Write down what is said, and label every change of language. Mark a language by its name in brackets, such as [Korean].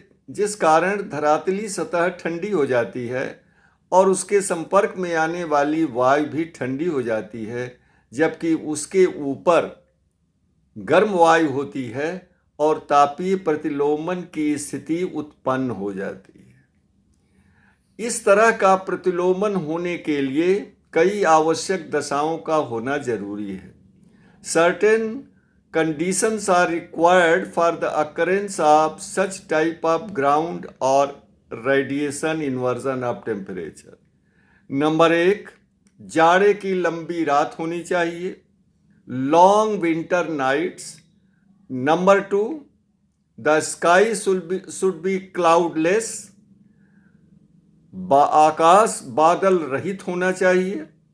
[Hindi] जिस कारण धरातलीय सतह ठंडी हो जाती है और उसके संपर्क में आने वाली वायु भी ठंडी हो जाती है, जबकि उसके ऊपर गर्म वायु होती है और तापीय प्रतिलोमन की स्थिति उत्पन्न हो जाती है। इस तरह का प्रतिलोमन होने के लिए कई आवश्यक दशाओं का होना जरूरी है। [English] Certain conditions are required for the occurrence of such type of ground or radiation inversion of temperature. [Hindi] Number 1, जाड़े की लंबी रात होनी चाहिए, [English] Long winter nights. [Hindi] Number 2, [English] the sky should be cloudless, [Hindi] आकाश बादल रहित होना चाहिए.